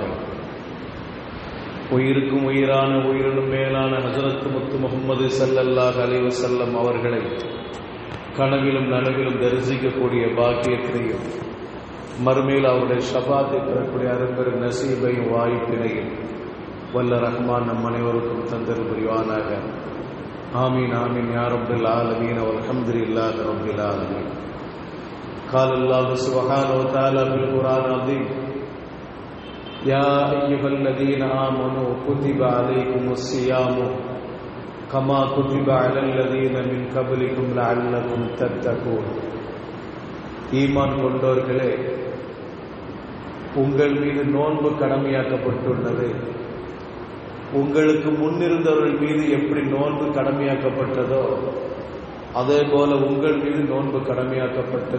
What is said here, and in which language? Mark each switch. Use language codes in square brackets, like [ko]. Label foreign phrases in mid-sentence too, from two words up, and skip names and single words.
[ta] உயிருக்கும் உயிரான உயிரினும் மேலான ஹஜ்ரத் முத்து முஹம்மது [ar] صلى الله عليه وسلم [ta] அவர்களை கனவிலும் நனவிலும் தரிசிக்கக்கூடிய பாக்கியத்தினையும், மறுமையில் அவருடைய ஷஃபாத்தை பெறக்கூடிய அரும்பெரும் நசீபையும் வாய்ப்பினையும் வல்ல ரஹ்மான் நம் அனைவருக்கும் தந்தர் புரிவானாக. [ar] آمين آمين يا رب العالمين والحمد لله رب العالمين. قال الله سبحانه وتعالى في القرآن العظيم: يا أيها الذين آمنوا كتب عليكم الصيام كما كتب على الذين من قبلكم لعلكم تتقون. [ta] ஈமான் கொண்டோர்களே, உங்கள் மீது நோன்பு கடமையாக்கப்பட்டுள்ளது. உங்களுக்கு முன்னிருந்தவர்கள் மீது எப்படி நோன்பு கடமையாக்கப்பட்டதோ அதே போல உங்கள் மீது நோன்பு கடமையாக்கப்பட்டது.